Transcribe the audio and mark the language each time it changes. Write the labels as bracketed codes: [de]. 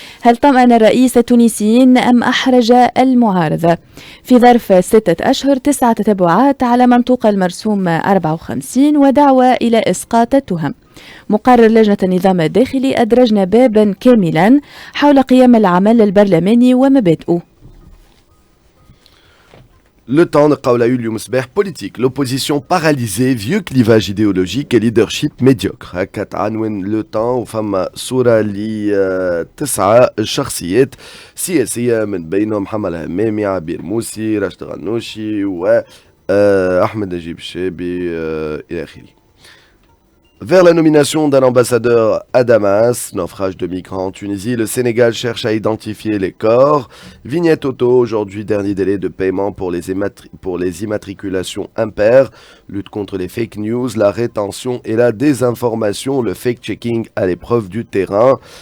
[ar] هل طمأن الرئيس التونسيين أم أحرج المعارضة؟ في ظرف 6 أشهر 9 تتبعات على منطوق المرسوم 54 ودعوة إلى إسقاط التهم. مقرر لجنة النظام الداخلي، أدرجنا بابا كاملا حول قيام العمل البرلماني ومبادئه. Le temps نقاو اليوم صباح politique. [fr] L'opposition paralysée, vieux clivage idéologique et leadership médiocre. [ar] هكا تعنون لو temps وفما صورة ل9 شخصيات سياسية من بينهم محمد الهمامي، عبير موسي، راشد غنوشي و أحمد نجيب الشابي إلى آخره. [fr] Vers la nomination d'un ambassadeur à Damas, naufrage de migrants en Tunisie, le Sénégal cherche à identifier les corps. Vignette auto, aujourd'hui dernier délai de paiement pour les immatriculations impaires. Lutte contre les fake news, la rétention et la désinformation, le fake-checking à l'épreuve du terrain.